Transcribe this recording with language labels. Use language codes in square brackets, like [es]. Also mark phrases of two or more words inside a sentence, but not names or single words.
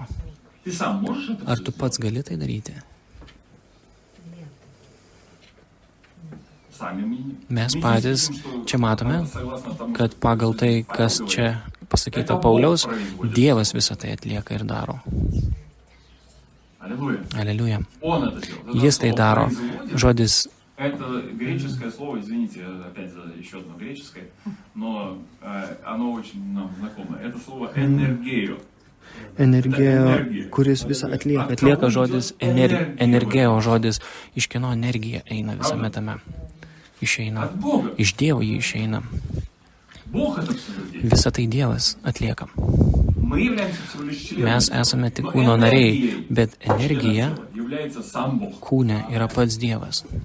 [lt] Ar tu pats gali tai daryti? Mes patys čia matome, kad pagal tai, kas čia pasakyta Pauliaus, Dievas visą tai atlieka ir daro. Аллилуйя. Jis tai daro. Žodis [ru] Это греческое слово, извините, опять за еще одно греческое, но оно очень нам знакомо. Это слово «энергео». [lt] Energija, kuris visą atlieka. Atlieka žodis energijo žodis. Iš kieno energija eina visame tame? Išeina. Iš Dievo jį išeina. Visą tai Dievas atlieka. Mes esame tik kūno nariai, bet energija kūne yra pats Dievas.